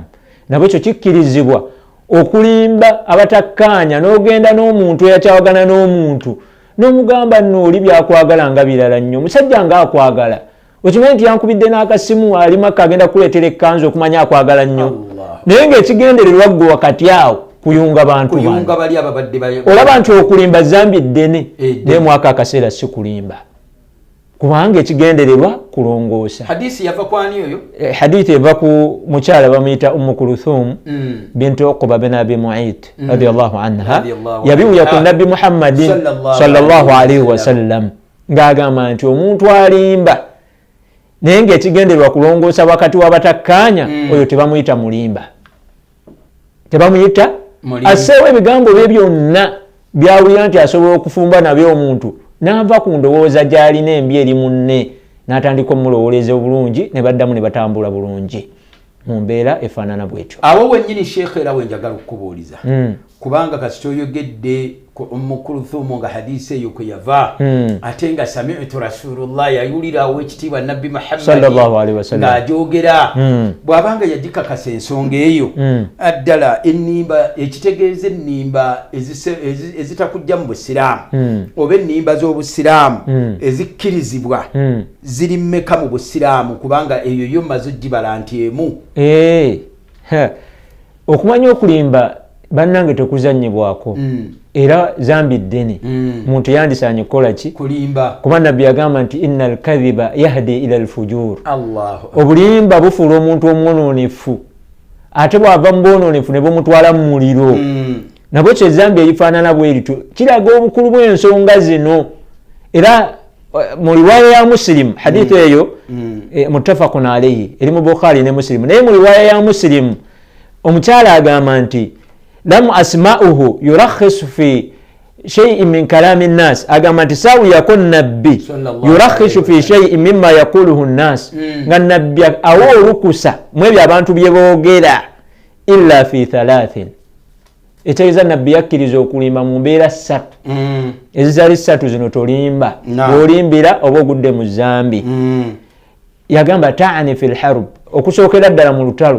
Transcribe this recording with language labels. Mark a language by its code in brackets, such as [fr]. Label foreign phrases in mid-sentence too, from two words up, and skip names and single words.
[lg] Nabwe ekyo kikkirizibwa okulimba abatakkaanya n'ogenda n'omuntu eyakyawagana n'omuntu n'omugamba nno oli byakwagala nga birala nnyo musajja nga akwagala okimanyi nti yankubidde n'akasimu ali Makka agenda kuleetera ekkanzu okumanya akwagala nnyo naye ng'ekigendererwa ggwe wakati awo kuyunga bantu olaba nti okulimba zambi ddene naye mwaka akaseera si kulimba kubanga ekigendererwa kulongoosa. Hadisi yava kwani oyo? Hadithi eva ku mukyala bamuyita Kulthum bintu Uqba bin Abi Mu'ayt [ar] radiyallahu anha [lg] yabiwuya ku Nabbi Muhammadin [ar] sallallahu alaihi wasallam [lg] ng'agamba nti omuntu alimba naye ng'ekigenderwa kulongoosa wakati w'abatakkaanya oyo tebamuyita mulimba, tebamuyita asseewo ebigambo bye byonna byawulira nti asobola okufumba nabyo omuntu n'ava ku ndowooza gy'alina embi eri munne n'atandika omulowoleza obulungi ne baddamu ne batambula bulungi mu mbeera efaanana bwetyo. Awo wennyini Sheikh era wenjagala okukubuuliza kubanga kasita oyogedde Kulthum nga hadisi eyo kwe yava ate nga [ar] sami'tu Rasulullah [lg] yayulirawo ekitiibwa Nabbi Muhammad [ar] sallallahu alaihi wasallam [lg] ng'ajoogera bw'abanga yagikakasa ensonga eyo addala ennimba ekitegeeza ennimba ezitakujja mu Busiraamu oba ennimba z'Obusiraamu ezikkirizibwa ziri mmeka mu Busiraamu kubanga eyo yo mmaze ogibala nti emu. Okumanya okulimba bannange tekuzannyibwako era zambi ddene muntu yandisaanye kukola ki kulimba kuba Nabbi yagamba nti [ar] innal kadhiba yahdi ila alfujur. [lg] Obulimba bufuula omuntu omwononefu ate bw'ava mu bwononefu ne bumutwala mu muliro nabwo kye zambi erifaanana bwerityo kiraga obukulu bw'ensonga zino era mu riwaya ya Muslim hadithu eyo [ar] muttafaqun alayhi [lg] eri mu Bukhari ne Muslim naye mu riwaya ya Muslim omukyala agamba nti [ar] lam asma'uhu yurakhisu fi shay'in min kalami an-nas [lg] agamba nti sawiyako Nabbi [ar] yurakhisu fi shay'in mimma yaquluhu an-nas [lg] nga Nabbi awo olukusa mu ebyo abantu bye boogera [ar] illa fi thalathin [lg] etegeeza Nabbi yakkiriza okulimba mu mbeera ssatu ezitali ssatu zino tolimba bw'olimbira oba ogudde mu zambi. Yagamba [ar] ta'ani fil harb [lg] okusookera ddala mu lutalo.